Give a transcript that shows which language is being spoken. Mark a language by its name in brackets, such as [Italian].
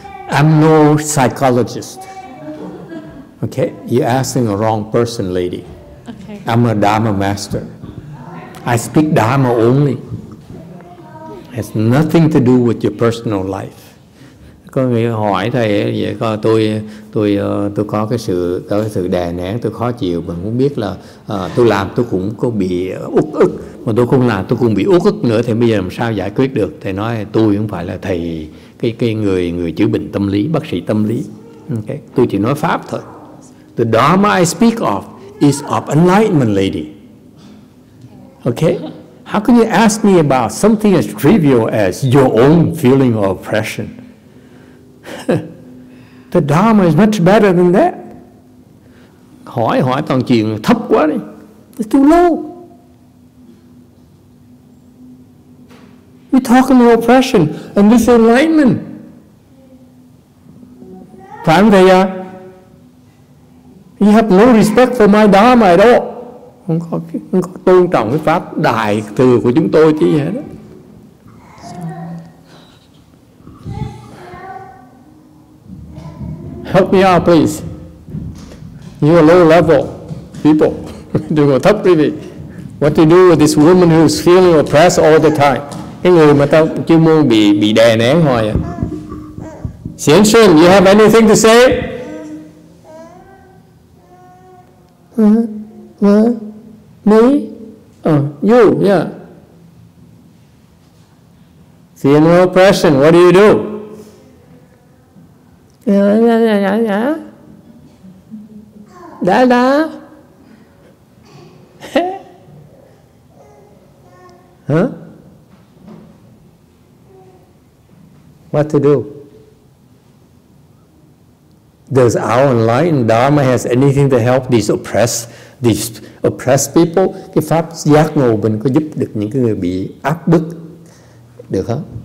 [English] I'm no psychologist. Okay, you're asking the wrong person, lady. Okay. I'm a Dharma master. I speak Dharma only. It has nothing to do with your personal life. [Vietnamese] Có người hỏi thầy vậy, coi tôi có cái sự đè nén, tôi khó chịu, mà muốn biết là tôi làm tôi cũng có bị uất ức, mà tôi không làm tôi cũng bị uất ức nữa, thì bây giờ làm sao giải quyết được? Thầy nói tôi không phải là thầy cái người chữa bệnh tâm lý, bác sĩ tâm lý. Okay. Tôi chỉ nói pháp thôi. [English] The Dharma I speak of is of enlightenment, lady. Okay? How can you ask me about something as trivial as your own feeling of oppression? The Dharma is much better than that. [Vietnamese] Hỏi toàn chuyện thấp quá đi. [English] It's too low. We're talking about oppression and this enlightenment. [Vietnamese] Phải không thầy à? [English] You have no respect for my Dharma at all. [Vietnamese] Không có tôn trọng cái pháp đại thừa của chúng tôi chứ gì hết đó. [English] Help me out, please. You are low level people. [Vietnamese] Đừng có thấp quý vị. [English] What to do with this woman who's feeling oppressed all the time? [Vietnamese] Cái người mà ta chuyên môn bị đè nén hoài à. [English] Xian, you have anything to say? Me? You, yeah. Feel no oppression, what do you do? [Vietnamese] Da. Huh? [English] What to do? Does our enlightened Dharma has anything to help these oppressed people? [Vietnamese] Cái pháp giác ngộ mình có giúp được những cái người bị áp bức được không?